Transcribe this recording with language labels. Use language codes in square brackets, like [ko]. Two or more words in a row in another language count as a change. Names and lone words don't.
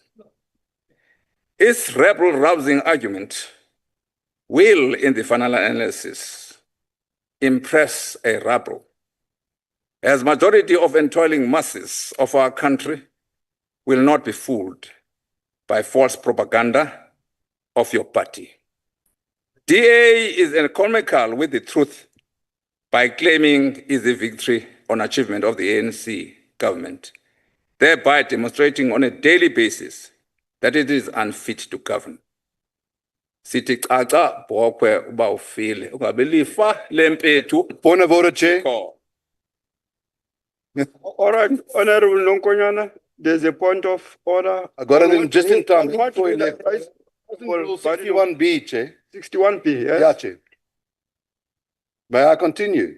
[en] Its rebel-rousing argument will, in the final analysis, impress a rabble, as majority of entailing masses of our country will not be fooled by false propaganda of your party. DA is economical with the truth by claiming easy victory on achievement of the ANC government thereby demonstrating on a daily basis that it is unfit to govern. [xh] Sithi caca bhokwe uba ufile ungabe lifa lempethu. [en] Point of order, Chair. All right, Honorable Nonkonyana, there's a point of order. I got it in just in time. What Before you will left. advise- Rule 61B, Chair. 61B, yes? Yeah, Chair. May I continue?